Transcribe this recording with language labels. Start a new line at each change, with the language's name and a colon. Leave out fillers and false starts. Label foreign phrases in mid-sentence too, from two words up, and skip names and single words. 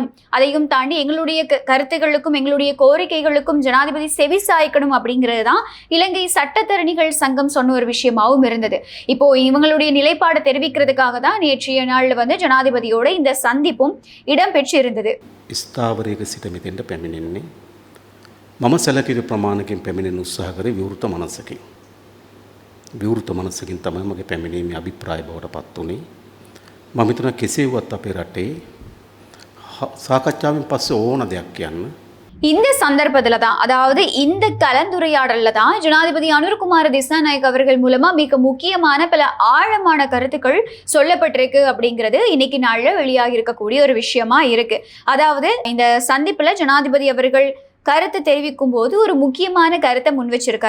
Tamil: அதையும் தாண்டி எங்களுடைய கருத்துக்களுக்கும் எங்களுடைய கோரிக்கைகளுக்கும் ஜனாதிபதி செவி சாய்க்கணும் அப்படிங்கிறது தான் இலங்கை சட்டத்தரணிகள் சங்கம் சொன்ன ஒரு விஷயமாகவும் இருந்தது. இப்போ இவங்களுடைய நிலைப்பாடு தெரிவிக்கிறதுக்காக தான் நேற்றைய நாள்ல ஜனாதிபதியோட இந்த சந்திப்பும் இடம்பெற்றிருந்தது.
Sinhala: ස්ථාවරයක සිට මෙතෙන්ට පැමිණෙන්නේ මම සැලකිලි ප්‍රමාණකින් පැමිණෙන උත්සාහ කරේ විවෘත මනසකින්. විවෘත මනසකින් තමයි මගේ පැමිණීමේ අභිප්‍රාය බවට පත් වුණේ. මම හිතනවා කෙසේ වුවත් අපේ රටේ සාකච්ඡාවෙන් පස්සේ ඕන දෙයක් කියන්න
Tamil: இந்த சந்தர்ப்பத்துல தான், அதாவது இந்த கலந்துரையாடல்ல தான் ஜனாதிபதி அனுரகுமார திசாநாயக் அவர்கள் மூலமா மிக முக்கியமான பல ஆழமான கருத்துக்கள் சொல்லப்பட்டிருக்கு அப்படிங்கிறது இன்னைக்கு நாள்ல வெளியாகி இருக்கக்கூடிய ஒரு விஷயமா இருக்கு. அதாவது இந்த சந்திப்புல ஜனாதிபதி அவர்கள் கருத்து தெரிவிக்கும் போது ஒரு முக்கியமான கருத்தை முன் வச்சிருக்காரு.